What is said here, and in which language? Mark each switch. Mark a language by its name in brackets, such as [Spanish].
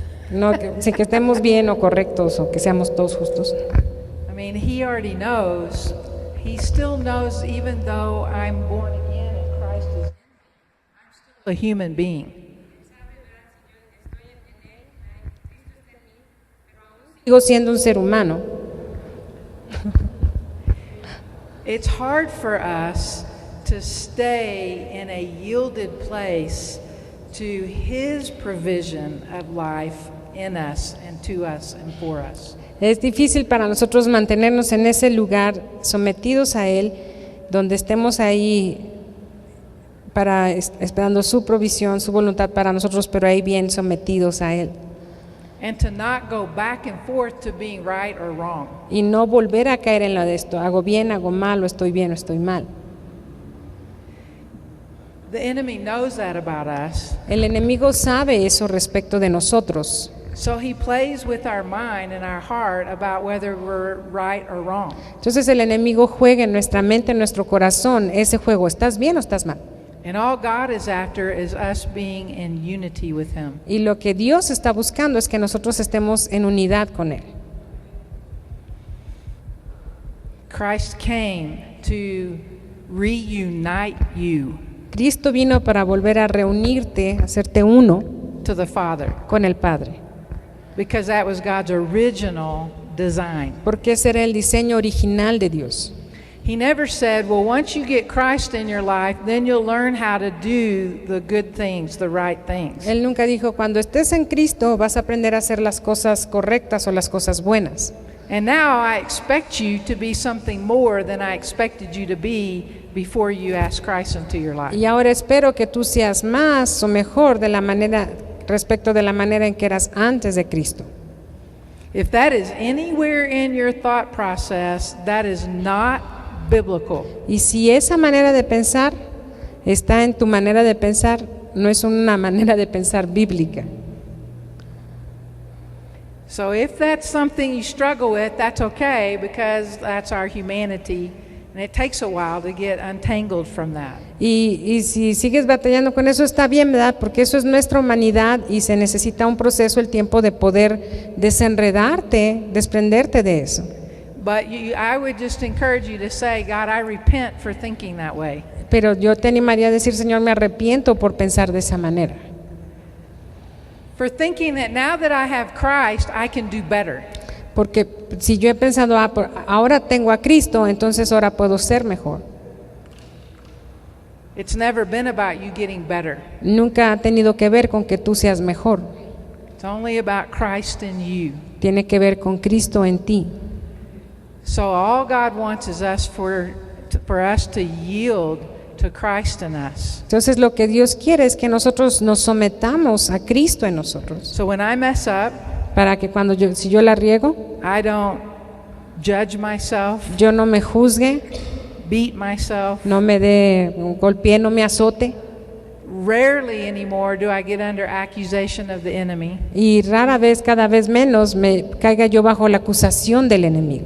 [Spanish] No, sí, que estemos bien o correctos o que seamos todos justos. [English] I mean, he already knows. He still knows, even though I'm born again and Christ is in me, I'm still a human being. [Spanish] Sigo siendo un ser humano. [English] It's hard for us to stay in a yielded place to his provision of life in us and to us and for us. [Spanish] Es difícil para nosotros mantenernos en ese lugar, sometidos a Él, donde estemos ahí esperando su provisión, su voluntad para nosotros, pero ahí bien sometidos a Él. [English] And to not go back and forth to being right or wrong. [Spanish] Y no volver a caer en lo de esto, hago bien, hago mal, o estoy bien, o estoy mal. [English] The enemy knows that about us. [Spanish] El enemigo sabe eso respecto de nosotros. [English] So he plays with our mind and our heart about whether we're right or wrong. [Spanish] Entonces el enemigo juega en nuestra mente, en nuestro corazón, ese juego, ¿estás bien o estás mal? [English] And all God is after is us being in unity with him. [Spanish] Y lo que Dios está buscando es que nosotros estemos en unidad con Él. [English] Christ came to reunite you [Spanish] Cristo vino para volver a reunirte, hacerte uno [English] to the Father, [Spanish] con el Padre. [English] because that was God's original design. [Spanish] Porque ese era el diseño original de Dios. [English] He never said, well, once you get Christ in your life, then you'll learn how to do the good things, the right things. [Spanish] Él nunca dijo, cuando estés en Cristo vas a aprender a hacer las cosas correctas o las cosas buenas. [English] And now I expect you to be something more than I expected you to be before you asked Christ into your life. [Spanish] Y ahora espero que tú seas más o mejor de la manera, respecto de la manera en que eras antes de Cristo. [English] If that is anywhere in your thought process, that is not biblical. [Spanish] Y si esa manera de pensar está en tu manera de pensar, no es una manera de pensar bíblica. [English] So if that's something you struggle with, that's okay, because that's our humanity, and it takes a while to get untangled from that. [Spanish] Y si sigues batallando con eso, está bien, ¿verdad? Porque eso es nuestra humanidad y se necesita un proceso, el tiempo de poder desenredarte, desprenderte de eso. [English] But I would just encourage you to say, God, I repent for thinking that way. [Spanish] Pero yo te animaría a decir, Señor, me arrepiento por pensar de esa manera. [English] For thinking that now that I have Christ, I can do better. [Spanish] Porque si yo he pensado, ahora tengo a Cristo, entonces ahora puedo ser mejor. [English] It's never been about you getting better. [Spanish] Nunca ha tenido que ver con que tú seas mejor. [English] It's only about Christ in you. [Spanish] Tiene que ver con Cristo en ti. [English] So all God wants is for us to yield to Christ in us. [Spanish] Entonces lo que Dios quiere es que nosotros nos sometamos a Cristo en nosotros. [English] So when I mess up, [Spanish] Para que cuando si yo la riego, [English] I don't judge myself, [Spanish] yo no me juzgue, [English] beat myself. [Spanish] no me golpee, no me azote. [English] Rarely anymore do I get under accusation of the enemy. [Spanish] Y rara vez, cada vez menos, me caiga yo bajo la acusación del enemigo.